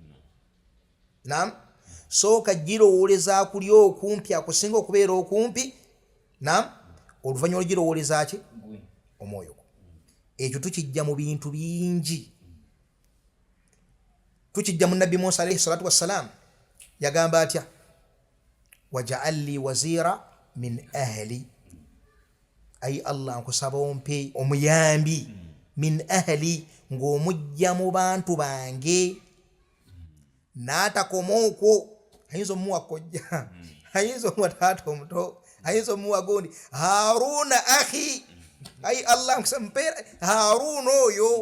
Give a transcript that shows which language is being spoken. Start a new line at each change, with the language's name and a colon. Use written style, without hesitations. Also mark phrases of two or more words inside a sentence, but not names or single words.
Ganda: Naam, sooka girowooleza akuli okumpi akusinga okubeera okumpi, naam, oluvannyuma girowooleza ki? Omwoyo gwo. Ekyo tukijja mu bintu bingi. Tukijja mu nabbi Musa
Arabic: عليه الصلاة والسلام,
Ganda: yagamba atya?
Arabic: واجعل لي وزيرا من أهلي,
Ganda: ay Allah nkusaba ompe omuyambi
Arabic: من أهلي,
Ganda: ng'omujja mu bantu bange. N'atakoma okwo, ayinza omuwa kojja, ayinza omuwa taata omuto, ayinza omuwa gundi
Arabic: هارون أخي,
Ganda: ay Allah nkusaba mpeera Haruna oyo.